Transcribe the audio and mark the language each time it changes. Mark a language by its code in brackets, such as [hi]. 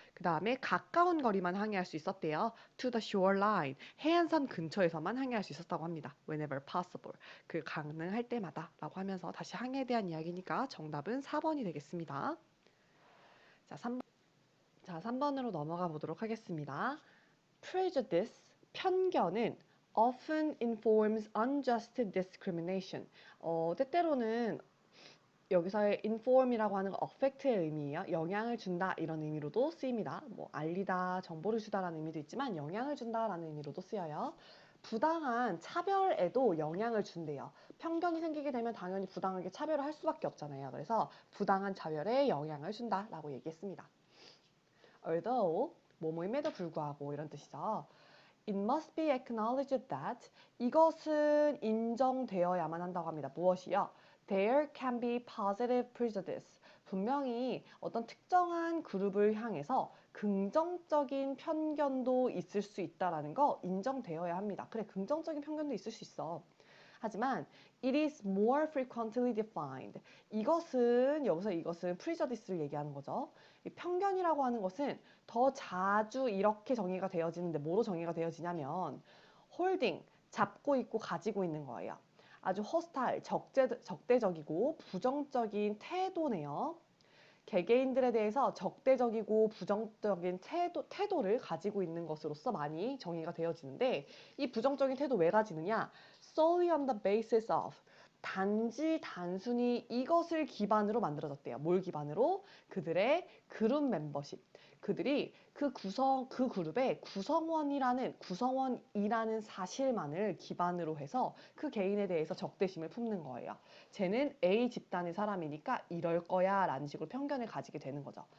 [ko] 그 다음에 가까운 거리만 항해할 수 있었대요. [en] to the shoreline, [ko] 해안선 근처에서만 항해할 수 있었다고 합니다. [en] whenever possible, [ko] 그 가능할 때마다 라고 하면서 다시 항해에 대한 이야기니까 정답은 4번이 되겠습니다. 자, 3번. 자, 3번으로 넘어가 보도록 하겠습니다. [en] Prejudice, [ko] 편견은 [en] often informs unjust discrimination. [ko] 때때로는 여기서의 inform이라고 하는 건 affect의 의미예요. 영향을 준다 이런 의미로도 쓰입니다. 뭐 알리다, 정보를 주다라는 의미도 있지만 영향을 준다라는 의미로도 쓰여요. 부당한 차별에도 영향을 준대요. 편견이 생기게 되면 당연히 부당하게 차별을 할 수밖에 없잖아요. 그래서 부당한 차별에 영향을 준다라고 얘기했습니다. [en] Although, [ko] 뭐뭐임에도 불구하고 이런 뜻이죠. [en] It must be acknowledged that, [ko] 이것은 인정되어야만 한다고 합니다. 무엇이요? [en] There can be positive prejudice. [ko] 분명히 어떤 특정한 그룹을 향해서 긍정적인 편견도 있을 수 있다라는 거 인정되어야 합니다. 그래, 긍정적인 편견도 있을 수 있어. 하지만 [en] it is more frequently defined. [ko] 이것은 prejudice를 얘기하는 거죠. 이 편견이라고 하는 것은 더 자주 이렇게 정의가 되어지는데 뭐로 정의가 되어지냐면 holding, 잡고 있고 가지고 있는 거예요. 아주 hostile, 적대적이고 부정적인 태도네요. 개개인들에 대해서 적대적이고 부정적인 태도를 가지고 있는 것으로서 많이 정의가 되어지는데 이 부정적인 태도 왜 가지느냐? [en] solely on the basis of, [ko] 단순히 이것을 기반으로 만들어졌대요. 뭘 기반으로? 그들의 그룹 멤버십. 그들이 그 그룹의 구성원이라는 사실만을 기반으로 해서 그 개인에 대해서 적대심을 품는 거예요. 쟤는 A 집단의 사람이니까 이럴 거야 라는 식으로 편견을 가지게 되는 거죠.